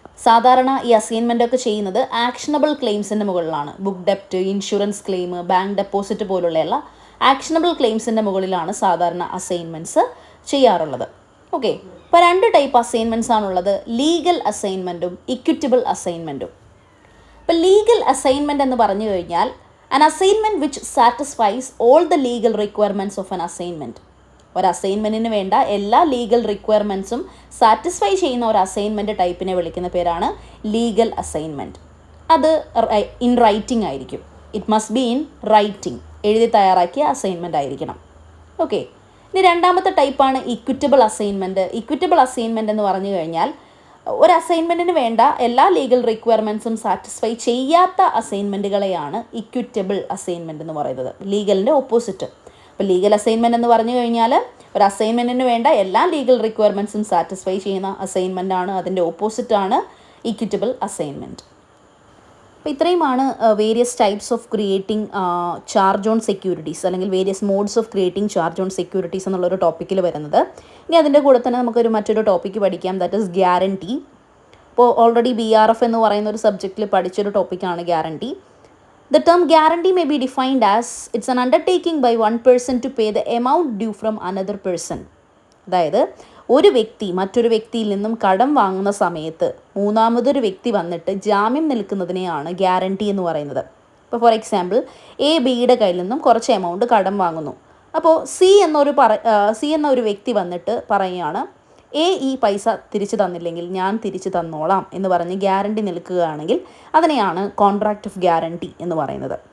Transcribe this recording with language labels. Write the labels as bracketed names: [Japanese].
[Malayalam] സാധാരണ ഈ അസൈൻമെൻ്റ് ഒക്കെ ചെയ്യുന്നത് ആക്ഷനബിൾ ക്ലെയിംസിൻ്റെ മുകളിലാണ്. Book ഡെപ്റ്റ്, insurance claim, bank deposit പോലുള്ള ആക്ഷനബിൾ ക്ലെയിംസിൻ്റെ മുകളിലാണ് സാധാരണ അസൈൻമെൻറ്റ്സ് ചെയ്യാറുള്ളത്. ഓക്കെ, ഇപ്പോൾ 2 ടൈപ്പ് അസൈൻമെൻറ്റ്സ് ആണുള്ളത്, ലീഗൽ അസൈൻമെൻറ്റും ഇക്വിറ്റബിൾ അസൈൻമെൻറ്റും. ഇപ്പോൾ ലീഗൽ അസൈൻമെൻറ്റ് എന്ന് പറഞ്ഞു കഴിഞ്ഞാൽ [English] an assignment which satisfies all the legal requirements of an assignment. [Malayalam] ഒരു അസൈൻമെൻറ്റിന് വേണ്ട എല്ലാ ലീഗൽ റിക്വയർമെൻറ്റ്സും സാറ്റിസ്ഫൈ ചെയ്യുന്ന ഒരു അസൈൻമെൻറ്റ് ടൈപ്പിനെ വിളിക്കുന്ന പേരാണ് ലീഗൽ അസൈൻമെൻറ്റ്. അത് ഇൻ റൈറ്റിംഗ് ആയിരിക്കും. [English] it must be in writing, [Malayalam] എഴുതി തയ്യാറാക്കിയ അസൈൻമെൻറ്റ് ആയിരിക്കണം. ഓക്കെ, ഇനി രണ്ടാമത്തെ ടൈപ്പാണ് ഇക്വിറ്റബിൾ അസൈൻമെൻറ്റ്. ഇക്വിറ്റബിൾ അസൈൻമെൻറ്റ് എന്ന് പറഞ്ഞു കഴിഞ്ഞാൽ ഒരു അസൈൻമെൻറ്റിന് വേണ്ട എല്ലാ ലീഗൽ റിക്വയർമെൻറ്റ്സും സാറ്റിസ്ഫൈ ചെയ്യാത്ത അസൈൻമെൻറ്റുകളെയാണ് ഇക്വിറ്റബിൾ അസൈൻമെൻറ്റ് എന്ന് പറയുന്നത്, ലീഗലിൻ്റെ ഓപ്പോസിറ്റ്. അപ്പോൾ ലീഗൽ അസൈൻമെൻറ്റ് എന്ന് പറഞ്ഞു കഴിഞ്ഞാൽ ഒരു അസൈൻമെൻറ്റിന് വേണ്ട എല്ലാ ലീഗൽ റിക്വയർമെൻറ്റ്സും സാറ്റിസ്ഫൈ ചെയ്യുന്ന അസൈൻമെൻറ്റാണ്, അതിൻ്റെ ഓപ്പോസിറ്റാണ് ഇക്വിറ്റബിൾ അസൈൻമെൻറ്റ്. അപ്പോൾ ഇത്രയുമാണ് various types of creating charge on securities, അല്ലെങ്കിൽ various modes of creating charge on securities എന്നുള്ളൊരു ടോപ്പിക്കിൽ വരുന്നത്. ഇനി അതിൻ്റെ കൂടെ തന്നെ നമുക്കൊരു മറ്റൊരു ടോപ്പിക്ക് പഠിക്കാം, [English] That is guarantee. [Malayalam] അപ്പോൾ ഓൾറെഡി BRF എന്ന് പറയുന്ന ഒരു സബ്ജക്റ്റിൽ പഠിച്ചൊരു ടോപ്പിക്കാണ് guarantee. [English] The term guarantee may be defined as it's an undertaking by one person to pay the amount due from another person. [Malayalam] അതായത് ഒരു വ്യക്തി മറ്റൊരു വ്യക്തിയിൽ നിന്നും കടം വാങ്ങുന്ന സമയത്ത് മൂന്നാമതൊരു വ്യക്തി വന്നിട്ട് ജാമ്യം നിൽക്കുന്നതിനെയാണ് ഗ്യാരണ്ടി എന്ന് പറയുന്നത്. ഇപ്പോൾ ഫോർ എക്സാമ്പിൾ ബിയുടെ കയ്യിൽ നിന്നും കുറച്ച് എമൗണ്ട് കടം വാങ്ങുന്നു. അപ്പോൾ സി എന്നൊരു വ്യക്തി വന്നിട്ട് പറയുകയാണ്, ഈ പൈസ തിരിച്ചു തന്നില്ലെങ്കിൽ ഞാൻ തിരിച്ചു തന്നോളാം എന്ന് പറഞ്ഞ് ഗ്യാരണ്ടി നിൽക്കുകയാണെങ്കിൽ അതിനെയാണ് കോൺട്രാക്റ്റ് ഓഫ് ഗ്യാരണ്ടി എന്ന് പറയുന്നത്.